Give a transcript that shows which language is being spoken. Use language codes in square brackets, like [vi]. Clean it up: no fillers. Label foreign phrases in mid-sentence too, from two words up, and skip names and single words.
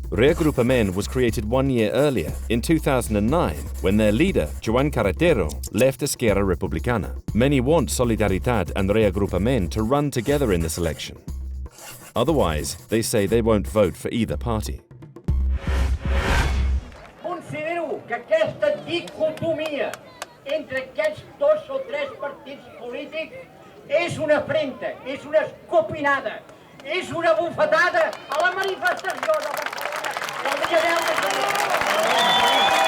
[en] Reagrupament was created 1 year earlier, in 2009, when their leader, Joan Carretero, left Esquerra Republicana. Many want Solidaritat and Reagrupament to run together in this election. Otherwise, they say they won't vote for either party. [ca] Considero que aquesta dicotomia entre aquests 2 o 3 partits polítics és una afrenta, és una escopinada, és una bufetada a la manifestació de Barcelona del dia 10 de juny.